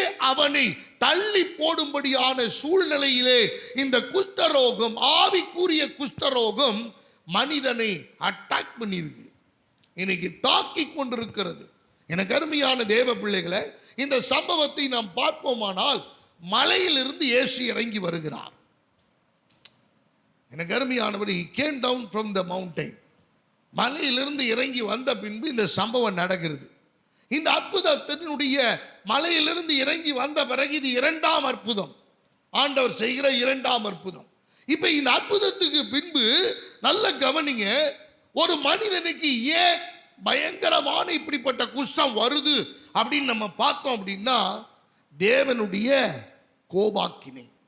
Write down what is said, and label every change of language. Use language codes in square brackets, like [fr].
[ta] அவனை தள்ளி போடும்படியான சூழ்நிலையிலே இந்த குஷ்டரோகம், ஆவிக்குரிய குஷ்டரோகம் மனிதனை அட்டாக் பண்ணிருக்கு, இன்னைக்கு தாக்கி கொண்டிருக்கிறது. எனக்கு அருமையான தேவ பிள்ளைகளை, இந்த சம்பவத்தை நாம் பார்ப்போமானால் மலையிலிருந்து இயேசு இறங்கி வருகிறார். எனக்கு அருமையானவர், [en] he came down from the mountain. [ta] மலையிலிருந்து இறங்கி வந்த பின்பு இந்த சம்பவம் நடக்கிறது. இந்த அற்புதத்தினுடைய மலையிலிருந்து இறங்கி வந்த பிறகு இது இரண்டாம் அற்புதம், ஆண்டவர் செய்கிற இரண்டாம் அற்புதம். இப்ப இந்த அற்புதத்துக்கு பின்பு நல்ல கவனிங்க, ஒரு மனிதனுக்கு ஏன் பயங்கரமான இப்படிப்பட்ட குஷ்டம் வருது அப்படின்னு நம்ம பார்த்தோம் அப்படின்னா, தேவனுடைய கோபாக்கினை.